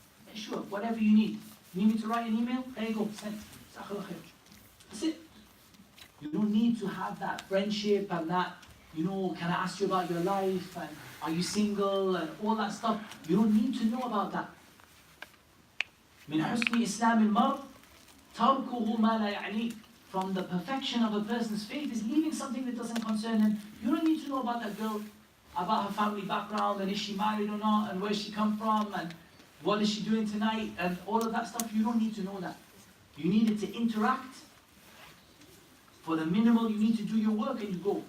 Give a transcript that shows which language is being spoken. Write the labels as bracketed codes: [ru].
[en] Yeah, sure, whatever you need. You need me to write an email? There you go, send. That's it. You don't need to have that friendship and that, you know, can I ask you about your life and are you single and all that stuff. You don't need to know about that. [ar] من حسن إسلام المرء تركه ما لا يعنيه. [en] From the perfection of a person's faith is leaving something that doesn't concern him. You don't need to know about that girl, about her family background and is she married or not and where she come from and what is she doing tonight and all of that stuff. You don't need to know that. You needed to interact. For the minimal, you need to do your work and you go.